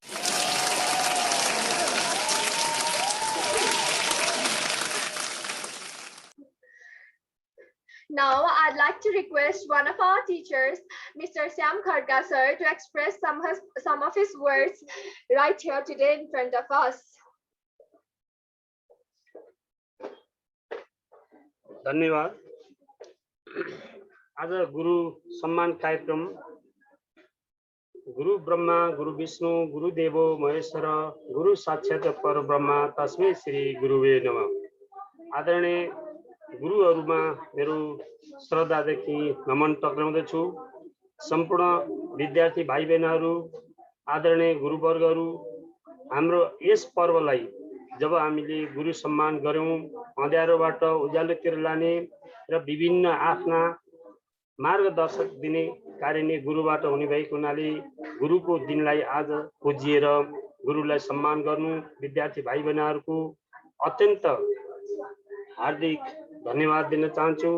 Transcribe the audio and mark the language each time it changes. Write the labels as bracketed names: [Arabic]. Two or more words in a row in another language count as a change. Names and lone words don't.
[English] Now, I'd like to request one of our teachers, Mr. Sam Khadka sir, to express some of his words right here today in front of us. [Nepali] धन्यवाद। आज गुरु सम्मान कार्यक्रम [Sanskrit] गुरु ब्रह्मा गुरु विष्णु गुरु देवो महेश्वर गुरु साक्षात् परब्रह्म तस्मै श्री गुरुवे नमः। [Nepali] आदरणीय गुरुहरुमा मेरो श्रद्धादेखि नमन टक्राउँदछु। सम्पूर्ण विद्यार्थी भाइ बहिनीहरु, आदरणीय गुरुवर्गहरु, हाम्रो यस पर्वलाई जब हामीले गुरु सम्मान गर्यौं, अँध्यारोबाट उज्यालोतिर लाने र विभिन्न आफ्ना मार्गदर्शक दिने कार्य नै गुरुबाट हुने भएको हुनाले गुरुको दिनलाई आज पुजिएर गुरुलाई सम्मान गर्नु विद्यार्थी भाइ बहिनीहरुको अत्यन्त हार्दिक धन्यवाद दिन चाहन्छु।